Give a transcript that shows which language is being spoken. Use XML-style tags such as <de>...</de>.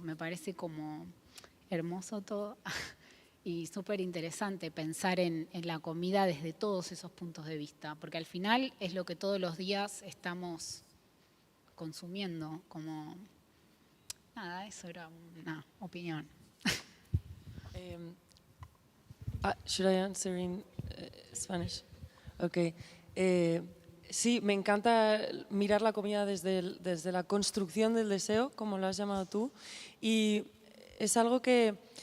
<es>Me parece como hermoso todo y súper interesante pensar en la comida desde todos esos puntos de vista, porque al final es lo que todos los días estamos consumiendo, como nada, eso era una opinión.</es> <en>Should I answer in Spanish? Okay.</en> <es>Sí, me encanta mirar la comida desde la construcción del deseo, como lo has llamado tú, y es algo que</es>